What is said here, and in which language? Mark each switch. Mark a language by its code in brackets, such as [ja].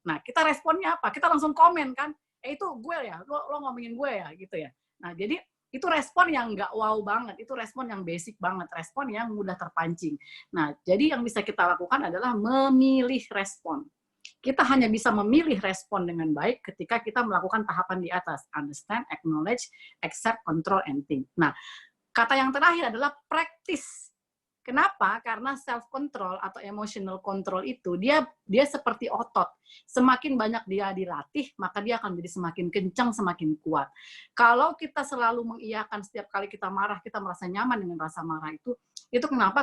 [id] Nah, kita responnya apa? Kita langsung komen kan, itu gue ya, lo ngomongin gue ya, gitu ya. Nah, jadi itu respon yang nggak wow banget, itu respon yang basic banget, respon yang mudah terpancing. Nah, jadi yang bisa kita lakukan adalah memilih respon. Kita hanya bisa memilih respon dengan baik ketika kita melakukan tahapan di atas. [en] Understand, acknowledge, accept, control, and think. [id] Nah, kata yang terakhir adalah practice. Kenapa? Karena self-control atau emotional control itu, dia seperti otot. Semakin banyak dia dilatih, maka dia akan menjadi semakin kencang, semakin kuat. Kalau kita selalu mengiyakan setiap kali kita marah, kita merasa nyaman dengan rasa marah itu kenapa?